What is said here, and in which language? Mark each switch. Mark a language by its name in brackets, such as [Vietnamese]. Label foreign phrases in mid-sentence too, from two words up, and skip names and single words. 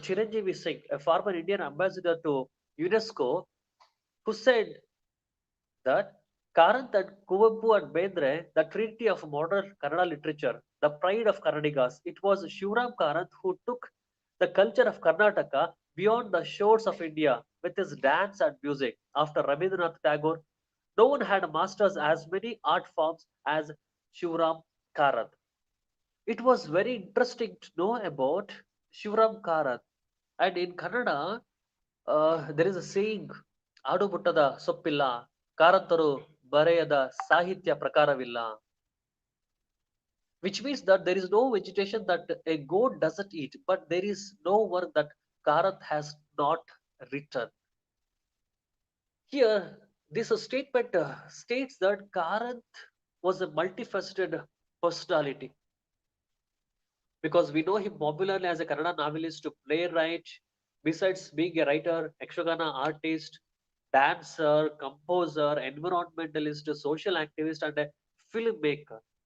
[English] Chiranjeevi Singh, a former Indian ambassador to UNESCO, who said that Karant and Kuvempu and Bendre, the trinity of modern Kannada literature, the pride of Kannadigas, it was Shivram Karant who took the culture of Karnataka beyond the shores of India with his dance and music. After Rabindranath Tagore, no one had mastered as many art forms as Shivram Karant. It was very interesting to know about Shivram Karant. And in Kannada, there is a saying, [Kannada] ಆಡುಬುಟ್ಟದ ಸೊಪ್ಪಿಲ್ಲ ಕಾರಂತರು ಬರೆಯದ ಸಾಹಿತ್ಯ ಪ್ರಕಾರವಿಲ್ಲ, [English] which means that there is no vegetation that a goat doesn't eat, but there is no work that Karanth has not written. Here, this statement states that Karanth was a multifaceted personality because we know him popularly as a Kannada novelist, playwright, besides being a writer, Yakshagana artist, dancer, composer, environmentalist, social activist, and a filmmaker.